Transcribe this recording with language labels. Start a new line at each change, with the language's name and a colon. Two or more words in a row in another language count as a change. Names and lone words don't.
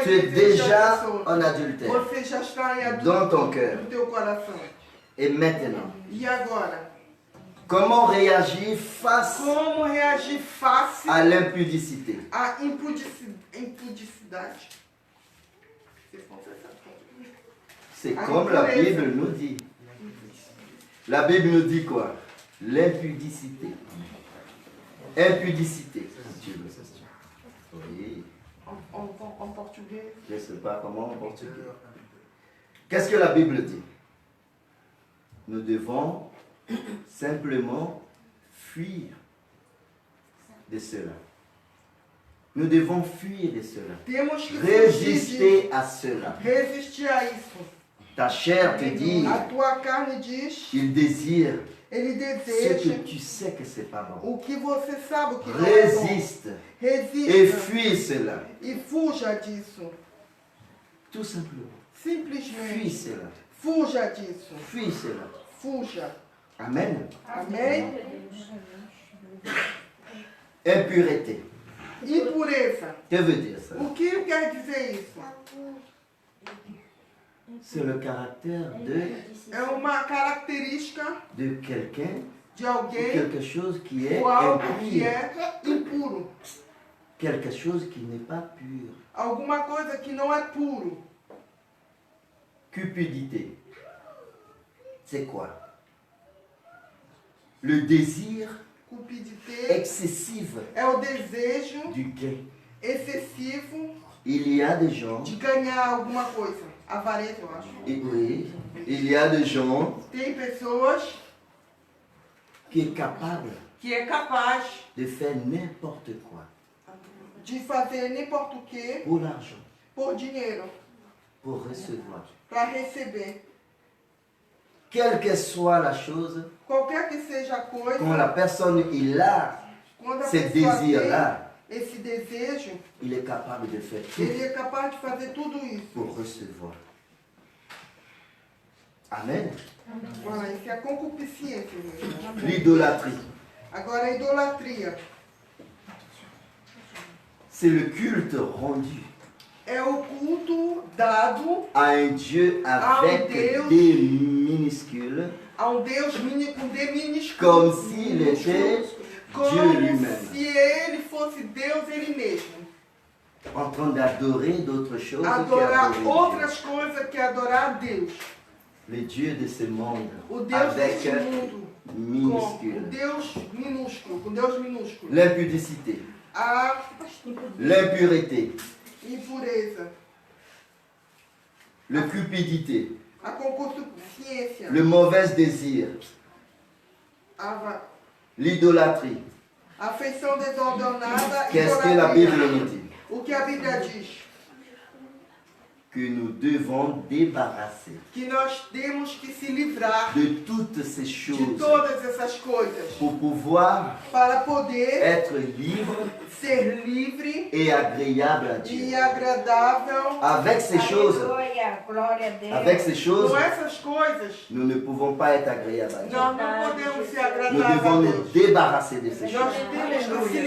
Portuguese: tu e es desejar
French: déjà
Portuguese: a pessoa,
French: en adultère.
Portuguese: você já está em
French: Dans ton
Portuguese: adulto
French: cœur.
Portuguese: no teu coração.
French: Et maintenant,
Portuguese: E agora?
French: comment réagir face
Portuguese: Como reagir face
French: à l'impudicité?
Portuguese: à impudicidade?
French: C'est comme la Bible nous dit. La Bible nous dit quoi? L'impudicité. Impudicité. Tu veux ça? Oui.
Portuguese: En português.
French: Je ne sais pas comment en portugais. Qu'est-ce que la Bible dit? Nous devons simplement fuir de cela. Nous devons fuir de cela.
Portuguese: Temos que fugir
French: Résister à cela.
Portuguese: resistir a isso.
French: Ta chair te dit,
Portuguese: A tua carne diz,
French: il désire
Portuguese: ele
French: ce
Portuguese: deseja
French: que tu sais que c'est pas bon.
Portuguese: o que você sabe o que não é bom.
French: Résiste et
Portuguese: Resista
French: fuis cela.
Portuguese: e fuja disso.
French: Tout simplement. Fuis
Portuguese: Simplesmente
French: cela.
Portuguese: fuja disso.
French: Fuis cela.
Portuguese: Fuja.
French: Amen.
Portuguese: Amém?
French: Impureté.
Portuguese: Impureza.
French: Que veut dire ça?
Portuguese: O que quer dizer isso?
French: C'est le caractère
Portuguese: É uma característica
French: de quelqu'un
Portuguese: de
French: ou
Portuguese: alguém
French: quelque chose qui est
Portuguese: ou algo que
French: impur.
Portuguese: é impuro.
French: Quelque chose qui n'est pas pur.
Portuguese: Alguma coisa que não é puro.
French: Cupidité. C'est quoi? Le désir
Portuguese: Cupidité
French: excessif
Portuguese: é o desejo
French: du gain.
Portuguese: excessivo
French: Il y a des gens,
Portuguese: de ganhar alguma coisa. Avareza, eu acho.
French: et oui, il y a des gens
Portuguese: Tem pessoas
French: qui sont capables
Portuguese: que é capaz
French: de faire n'importe quoi
Portuguese: de fazer n'importe o que
French: pour l'argent,
Portuguese: por dinheiro,
French: pour recevoir.
Portuguese: para receber.
French: Quelle que soit la chose,
Portuguese: Qualquer que seja a coisa,
French: quand la personne il a,
Portuguese: quando a
French: ce
Portuguese: pessoa tem
French: désir-là,
Portuguese: esse desejo,
French: il est capable de faire tout
Portuguese: ele é capaz de fazer tudo isso.
French: pour recevoir. Amen. Voilà,
Portuguese: isso é a concupiscência mesmo.
French: L'idolâtrie,
Portuguese: Agora a idolatria
French: c'est le culte rendu
Portuguese: é o culto dado
French: à un Dieu avec
Portuguese: Deus.
French: des minuscules,
Portuguese: a um Deus com D minúsculo.
French: comme s'il était Dieu
Portuguese: Como
French: lui-même,
Portuguese: se ele fosse Deus ele mesmo.
French: en train d'adorer d'autres choses
Portuguese: Adorar
French: qu'adorer
Portuguese: outras coisas que adorar a Deus.
French: le Dieu de ce monde
Portuguese: O Deus
French: avec
Portuguese: deste mundo. Com o
French: minuscule.
Portuguese: Deus minúsculo. Com Deus minúsculo.
French: L'impudicité,
Portuguese: A
French: l'impureté,
Portuguese: impureza.
French: la cupidité,
Portuguese: A concupiscência.
French: le mauvais désir, l'idolâtrie.
Portuguese: A afeição desordenada.
French: Qu'est-ce que la
Portuguese: idolatria.
French: Bible nous dit?
Portuguese: O que a Bíblia diz?
French: Que nous devons débarrasser
Portuguese: Que nós temos que se livrar
French: de toutes ces
Portuguese: de
French: choses
Portuguese: todas essas coisas
French: pour pouvoir
Portuguese: para poder
French: être libre
Portuguese: ser livre
French: et agréable à
Portuguese: e
French: Dieu.
Portuguese: agradável.
French: Avec ces choses,
Portuguese: Aleluia, glória a Deus.
French: avec ces choses,
Portuguese: Com essas coisas,
French: nous ne pouvons pas être agréables à Dieu.
Portuguese: nós não podemos ser
French: Nous
Portuguese: agradáveis a
French: devons nous
Portuguese: Deus.
French: débarrasser de ces
Portuguese: Nós
French: choses
Portuguese: temos que se